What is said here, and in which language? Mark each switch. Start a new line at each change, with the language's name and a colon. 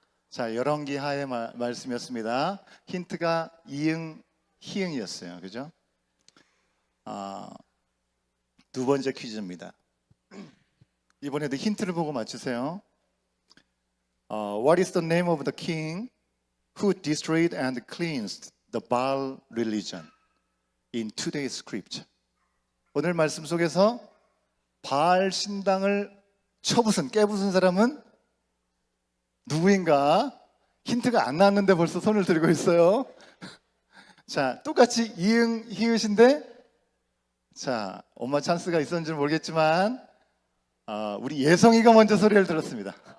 Korean: 자, 열왕기 하의 말씀이었습니다. 힌트가 이응, 희응이었어요. 그죠? 두 번째 퀴즈입니다. 이번에도 힌트를 보고 맞추세요.
English: What is the name of the king who destroyed and cleansed the Baal religion in today's scripture?
Korean: 오늘 말씀 속에서 바알 신당을 깨부순 사람은 누구인가? 힌트가 안 나왔는데 벌써 손을 들고 있어요. 자, 똑같이 이응, 희으신데 자, 엄마 찬스가 있었는지 모르겠지만 우리 예성이가 먼저 소리를 들었습니다.